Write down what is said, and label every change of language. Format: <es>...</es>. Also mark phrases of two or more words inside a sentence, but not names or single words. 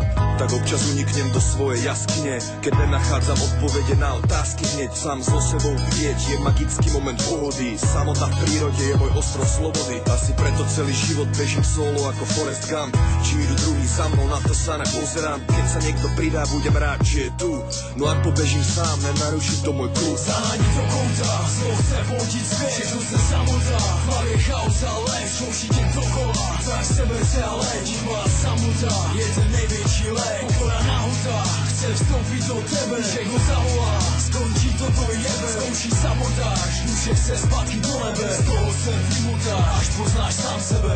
<sk>Tak občas uniknem do svojej jaskyne, keď nenachádzam odpovede na otázky hneď sám so sebou vidieť je magický moment pohody, samota v prírode je môj ostrov slobody, asi preto celý život bežím solo ako Forrest Gump, či idú druhý za mnou, na to sa nepozerám, keď sa niekto pridá, budem rád, že je tu, no ak pobežím sám, nenaruší to môj kľud.</sk> <cs>Zahání do kouta, zlo chce vodit svět, všechno se samotá, v hlavě chaos a lev, zkouší tě dokola, tak seber se a leč, má samota, je ten největší lék, pokora nahota, chce vstoupit do tebe, všechno zavolá, skončí toto jebe, zkouší sabotáž, duše chce zpátky do nebe, z toho jsem vymutá, až poznáš sám sebe.</cs>